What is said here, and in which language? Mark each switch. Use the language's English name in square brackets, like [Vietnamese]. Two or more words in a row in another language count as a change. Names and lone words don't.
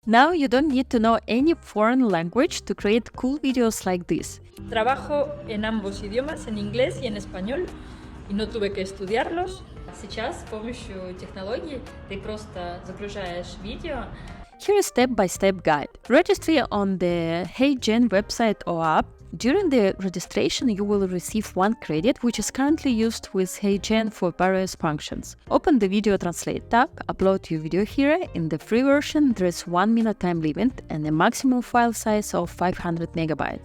[English] Now you don't need to know any foreign language to create cool videos like this. [Spanish] Trabajo en ambos idiomas, en inglés y en español, и no tuve que estudiarlos. [Russian] Сейчас с помощью технологий ты просто загружаешь видео. [English] Here is step-by-step guide. Register on the heygen website or app. During the registration, you will receive 1 credit, which is currently used with heygen for various functions. Open the Video Translate tab, upload your video here. In the free version, there is 1 minute time limit and a maximum file size of 500 megabytes.